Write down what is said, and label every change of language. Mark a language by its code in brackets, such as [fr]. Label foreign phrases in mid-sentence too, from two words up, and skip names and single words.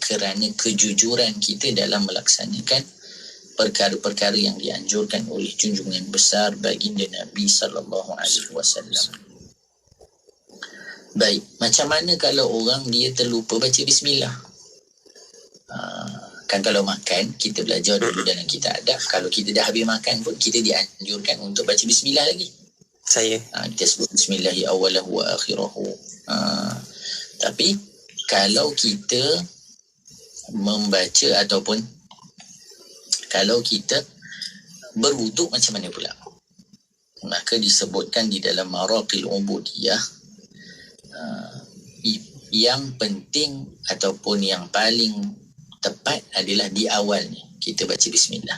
[ms] Kerana kejujuran kita dalam melaksanakan perkara-perkara yang dianjurkan oleh junjungan besar baginda Nabi [ar] صلى الله عليه وسلم. [ms] Baik, macam mana kalau orang dia terlupa baca bismillah? Kan kalau makan, kita belajar dulu dalam kitab adab, kalau kita dah habis makan pun kita dianjurkan untuk baca bismillah lagi. Kita sebut [ar] بسم الله أوله وآخره. [ms] Tapi kalau kita membaca ataupun kalau kita berwuduk macam mana pula? Maka disebutkan di dalam Maraqil Ubudiyah, yang penting ataupun yang paling tepat adalah di awal ni kita baca bismillah.